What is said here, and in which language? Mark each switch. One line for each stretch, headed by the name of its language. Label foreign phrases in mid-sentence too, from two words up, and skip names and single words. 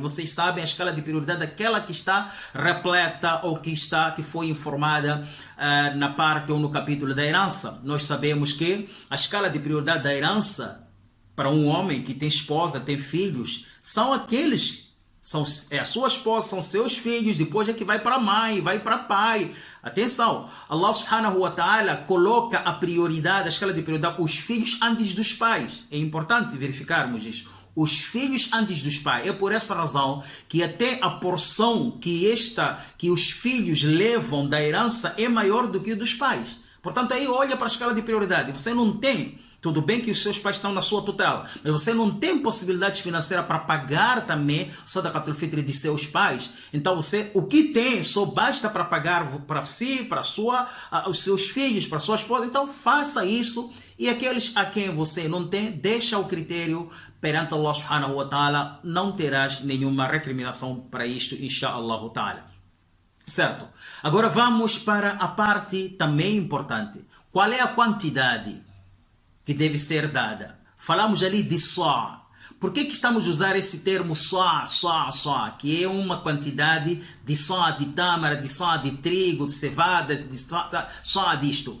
Portuguese: Vocês sabem a escala de prioridade, aquela que está repleta ou que foi informada na parte ou no capítulo da herança. Nós sabemos que a escala de prioridade da herança para um homem que tem esposa, tem filhos, são aqueles é a sua esposa, são seus filhos, depois é que vai para a mãe, vai para pai. Atenção,
Arabic: الله سبحانه وتعالى
Portuguese: coloca a prioridade, a escala de prioridade, os filhos antes dos pais. É importante verificarmos isso. Os filhos antes dos pais. É por essa razão que até a porção que os filhos levam da herança é maior do que a dos pais. Portanto, aí olha para a escala de prioridade. Você não tem. Tudo bem que os seus pais estão na sua tutela, mas você não tem possibilidade financeira para pagar também
Arabic: صدقة الفطر
Portuguese: de seus pais. Então você, o que tem, só basta para pagar para si, para os seus filhos, para sua esposa. Então faça isso. E aqueles a quem você não tem, deixa o critério perante
Arabic: الله سبحانه وتعالى.
Portuguese: Não terás nenhuma recriminação para isto,
Arabic: إن شاء الله تعالى.
Portuguese: Certo? Agora vamos para a parte também importante. Qual é a quantidade que deve ser dada? Falamos ali de só. Por que estamos a usar esse termo só, que é uma quantidade de só de tâmara, de só de trigo, de cevada, de só disto?